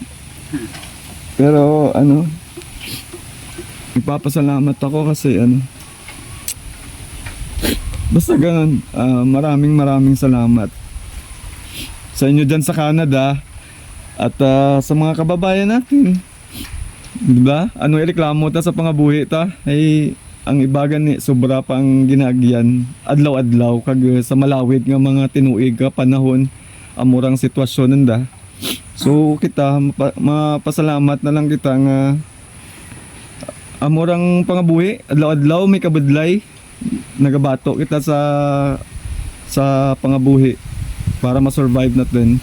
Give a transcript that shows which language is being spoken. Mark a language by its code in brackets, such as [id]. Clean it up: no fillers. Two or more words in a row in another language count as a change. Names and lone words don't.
[tl] Pero nagpapasalamat ako kasi basta ganun, maraming salamat sa inyo dyan sa Canada at sa mga kababayan natin. Diba? [hil] Ireklamo ta sa pangabuhi ta? Ay, ang ibagan ni sobra pang ginagyan adlaw-adlaw kag sa malawig nga mga tinuig ka panahon amurang sitwasyon nanda. So kita mapasalamat na lang kita nga amurang pangabuhi adlaw-adlaw may kabudlay nagabato kita sa pangabuhi para ma-survive natin.